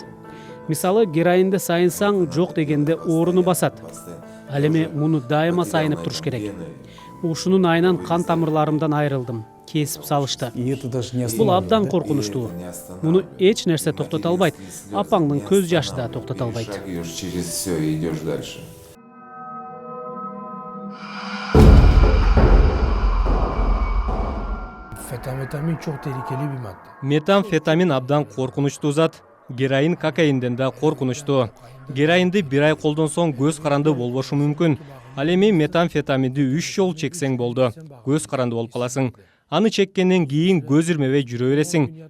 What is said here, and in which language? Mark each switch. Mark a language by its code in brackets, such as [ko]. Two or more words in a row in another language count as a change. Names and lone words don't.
[ky] Мисалы, героинди сайынсаң жок дегенде оруну басат. Ал эми муну дайыма сайынып туруш керек. Ушунун айынан кан тамырларымдан айрылдым. Кесип салышты. Бул абдан коркунучтуу. Муну эч нерсе токтото албайт. Апаңдын көз жашы да токтото албайт. [ru] Через все и идешь дальше. [tr] Метамфетамин çok tehlikeli bir madde. [ky] Метамфетамин абдан коркунучтуу зат. Героин кокаинден да коркунучтуу. Героинди бир ай колдонсоң көз каранды болбошу мүмкүн. Ал эми метамфетаминди 3 жол чексең болду. Көз каранды болуп каласың. Аны чеккенден кийин көз ирмебей жүрө бересиң.